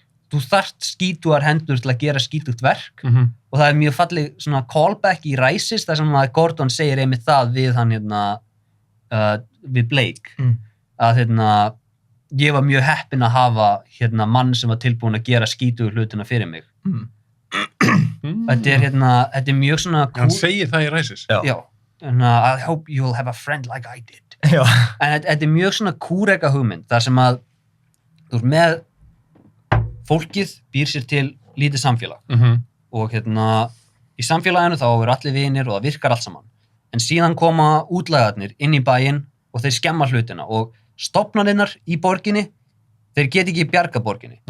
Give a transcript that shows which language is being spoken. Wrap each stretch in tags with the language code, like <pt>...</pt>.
<is>Þú þarft skítugar hendur til að gera skítugt verk, og það er mjög falleg svona callback í Rises, þar sem að Gordon segir einmitt það við hann við Blake, að ég var mjög heppinn að hafa mann sem var tilbúin að gera skítugur hlutina fyrir mig. Þetta er mjög svona cool. Hann segir það í Rises. Já.</is> <en>I hope you'll have a friend like I did.</en> <is>Já. En þetta er mjög svona kúreka hugmynd, þar sem að þú ert með fólkið býr sér til lítið samfélag og í samfélaginu þá eru allir vinir og það virkar allt saman, en síðan koma útlagarnir inn í bæinn og þeir skemma hlutina og stofnarinnar í borginni, þeir get ekki bjarga borginni.</is>